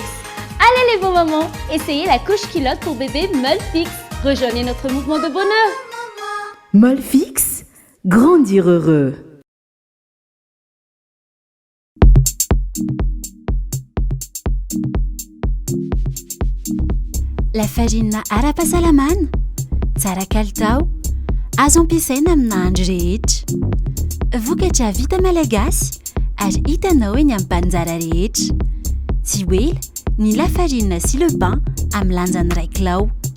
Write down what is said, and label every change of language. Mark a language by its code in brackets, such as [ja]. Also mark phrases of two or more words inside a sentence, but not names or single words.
[fr] Allez les beaux mamans, essayez la couche culotte pour bébé Molfix. Rejoignez notre mouvement de bonheur. Molfix, grandir heureux. La farine [mg] ara-pahasalamana, tsara kalitao, azo ampiasaina amin'ny andro rehetra. Vokatra vita malagasy ary hitanao eny amin'ny mpanjara rehetra. Tsy oela ny lafarina sy [fr] le pain [mg] amin'ny lanjany 1 kilao.